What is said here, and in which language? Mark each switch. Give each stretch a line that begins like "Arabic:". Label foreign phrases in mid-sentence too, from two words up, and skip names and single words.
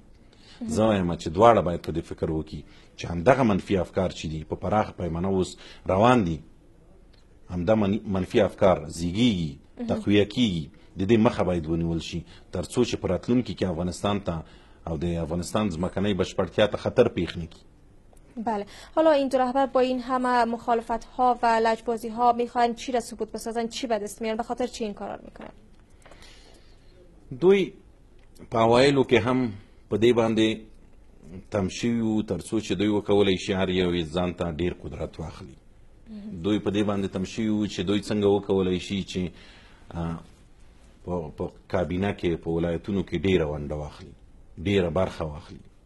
Pashto: زه وایم چې دواړه باید په دې فکر وکړي چې همدغه منفي افکار چې دي په پراخه پیمانه اوس روان دي، همدا منفي افکار زیږیږي، تقویه کیږي، د دې مخه باید ونیول شي تر څو چې په راتلونکي کې افغانستان ته او د افغانستان ځمکنۍ بشپړتیا ته خطر پیښ نه کړي.
Persian: بله، حالا این دو رهبر با این همه مخالفت ها و لجبازی ها میخوان چی را ثبوت بسازن، چی به دست میارن، به خاطر چی این کارا رو میکنن؟
Pashto: دوی په اوایلو کې هم په دې باندې تم شوي وو تر څو چې دوی وکولی شي هر یو یې ځان ته ډېر قدرت واخلي. دوی په دې باندې تم شوي وو چې دوی څنګه وکولی شي چې په کابینه کې په ولایتونو کې ډېره ونډه واخلي، ډېره برخه واخلي.